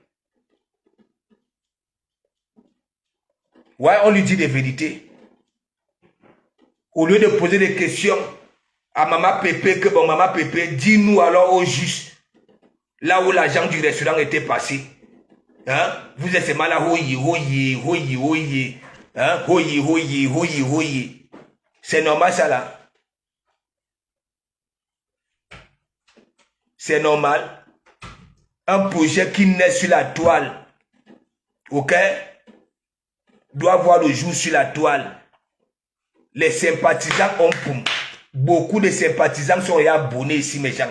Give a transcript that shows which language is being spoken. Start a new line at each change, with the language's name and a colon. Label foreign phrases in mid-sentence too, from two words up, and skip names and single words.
French: Ouais, on lui dit des vérités. Au lieu de poser des questions à Maman Pépé, que bon, Maman Pépé, dis-nous alors au juste, là où l'agent du restaurant était passé. Hein? Vous êtes seulement là, hoye, hoye, hoye, hoye. Hein? Hoye, hoye, hoye, hoye. C'est normal ça là? C'est normal. Un projet qui naît sur la toile, ok, doit voir le jour sur la toile. Les sympathisants ont poum. Beaucoup de sympathisants sont abonnés ici, mes gens.